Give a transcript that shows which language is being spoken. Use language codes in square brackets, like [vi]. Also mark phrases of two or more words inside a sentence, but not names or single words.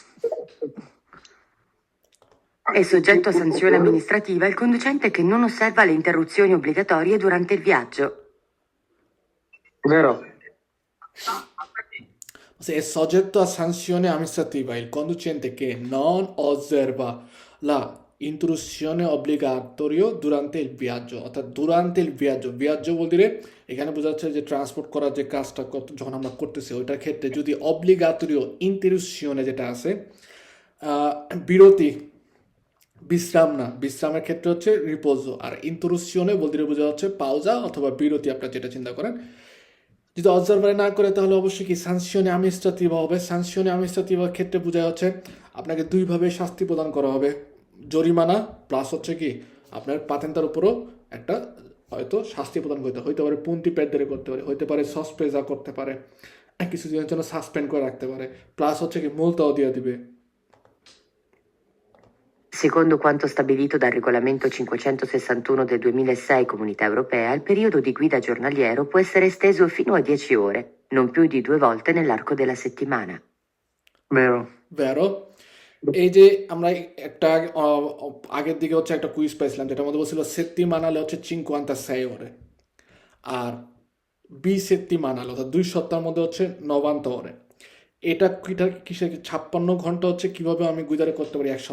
[it] È soggetto a sanzione amministrativa il conducente che non osserva le interruzioni obbligatorie durante il viaggio. Vero. Se è soggetto a sanzione amministrativa il conducente che non osserva la intrusione obbligatorio durante il viaggio, অর্থাৎ durante il viaggio vuol dire [bn] এখানে বোঝা যাচ্ছে যে ট্রান্সপোর্ট করার যে কাজটা যখন আমরা করতেছি ওইটার ক্ষেত্রে যদি [it] obbligatorio interruzione [bn] যেটা আছে বিরতি বিশ্রাম না বিশ্রামের ক্ষেত্রে হচ্ছে রিপোজো আর ইন্টারুশনে বলতে বোঝা যাচ্ছে পাউজা অথবা বিরতি আপনারা যেটা চিন্তা করেন যদি অবজারভারে না করে তাহলে অবশ্যই কি [it] sanzione amministrativa [bn] হবে [it] sanzione amministrativa [bn] ক্ষেত্রে বোঝা যাচ্ছে আপনাকে দুইভাবে শাস্তি প্রদান করা হবে জরিমানা প্লাস হচ্ছে কি আপনার পাতেন্তার উপরও একটা হয়তো শাস্তি প্রদান করতে হইতে পারে পুন্তি পেডরে করতে পারে হইতে পারে সসপেজা করতে পারে কিছুদিনের জন্য সাসপেন্ড করে রাখতে পারে প্লাস হচ্ছে কি মুলতাও দিয়ে দিবে [it] Secondo quanto stabilito dal regolamento 561 del 2006 Comunità Europea, il periodo di guida giornaliero può essere esteso fino a 10 ore, non più di 2 volte nell'arco della settimana. Vero. [bn] ভেরো এই যে আমরা একটা আগের দিকে হচ্ছে একটা কুইজ পাইছিলাম যেটার মধ্যে বলছিল settimanale হচ্ছে 56 ore আর bisettimanale অর্থাৎ 2 সপ্তাহের মধ্যে হচ্ছে 90 ore এটা কিসের 56 ঘন্টা হচ্ছে কিভাবে আমি গুইদারে করতে পারি এক